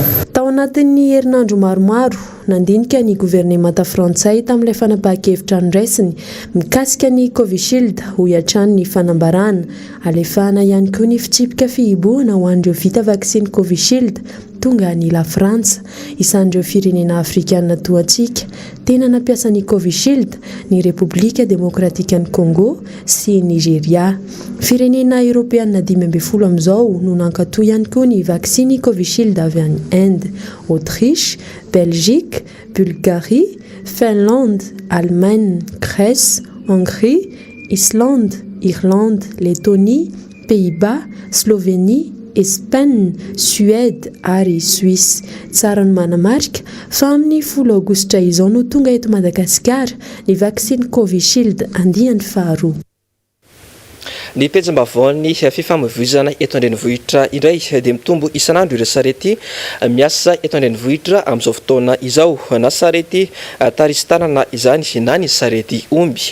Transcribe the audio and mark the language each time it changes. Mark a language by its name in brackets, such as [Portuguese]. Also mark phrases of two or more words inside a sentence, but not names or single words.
[Malagasy] Tao anatin'ny herinandro maromaro nandinika ny gouvernemanta Frantsay tamin'ilay fanapahan-kevitra niraisiny mikasika ny Covishield ho hiatrany ny fanambarana alefahana ihany koa ny fitsipika fihibohana ho an'ireo vita vaksiny Covishield tonga ny la Frantsa. Isan'ireo firenena afrikanina toantsika tena nampiasa ny Covishield ny Republika Demokratika ny Congo sy Nigeria. Firenena Europeana 12 amin'izao no nankatoa ihany koa ny vaksiny Covishield avy any Inde, Autriche, Belgique, Bulgarie, Finlande, Allemagne, Grèce, Hongrie, Islande, Irlande, Lettonie, Pays-Bas, Slovénie, Espagne, Suède ary Suisse. Tsara ny manamarika fa amin'ny 10 Aogositra izao no tonga eto Madagasikara ny vaksiny Covishield andiany faharoa. Ny pejam-bavaon'ny fifamoivoizana eto andrenivohitra indray dia mitombo isan'andro ireo sarety miasa eto andrenivohitra amin'izao fotoana izao na sarety taristanana izany na ny sarety omby.